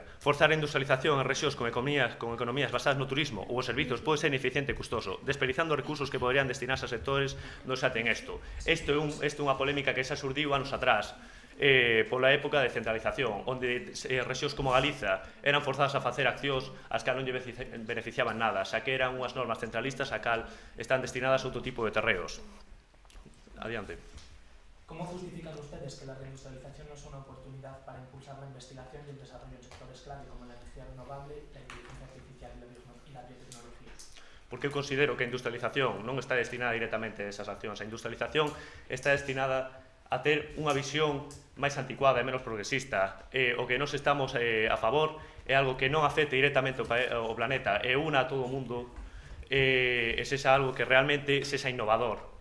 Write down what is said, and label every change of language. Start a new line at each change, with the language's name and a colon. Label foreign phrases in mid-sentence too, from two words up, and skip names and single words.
Galician: Forzar a industrialización en rexións con economías basadas no turismo ou os servizos pode ser ineficiente e custoso, desperdiciando recursos que poderían destinarse a sectores non xa ten isto. Isto é unha polémica que xa surdiu anos atrás, pola época de centralización, onde rexións como Galiza eran forzadas a facer accións ás que non lle beneficiaban nada, xa que eran unhas normas centralistas a cal están destinadas a outro tipo de terreos. Adiante.
Spanish: ¿Cómo justifican ustedes que la reindustrialización no es una oportunidad para impulsar la investigación y el desarrollo en sectores clave como la energía renovable, la inteligencia artificial y la biotecnología?
Galician: Porque eu considero que a industrialización non está destinada directamente a esas accións. A industrialización está destinada a ter unha visión máis anticuada e menos progresista. O que nós estamos a favor é algo que non afecte directamente ao planeta e una a todo o mundo, e sexa algo que realmente sexa innovador.